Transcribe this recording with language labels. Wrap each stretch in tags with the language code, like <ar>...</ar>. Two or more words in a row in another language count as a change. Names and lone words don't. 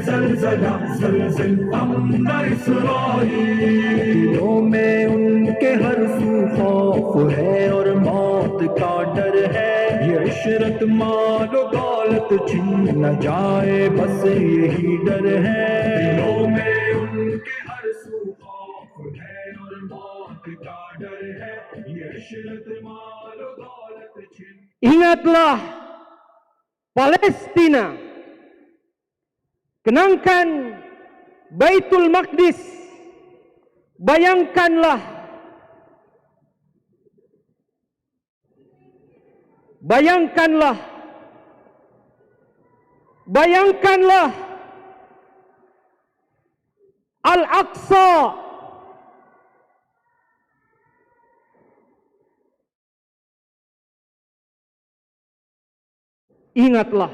<ur>زلزلہ زلزل امن اسرائیل دلوں میں ان کے ہر سو خوف ہے اور موت کا ڈر ہے یہ عشرت مال و دولت چھن نہ جائے بس یہی ڈر ہے دلوں میں ان کے ہر سو خوف ہے اور موت کا ڈر ہے یہ عشرت مال و دولت چھن</ur> <ms>Ingatlah Palestina, kenangkan Baitul Maqdis, bayangkanlah Al-Aqsa, ingatlah</ms>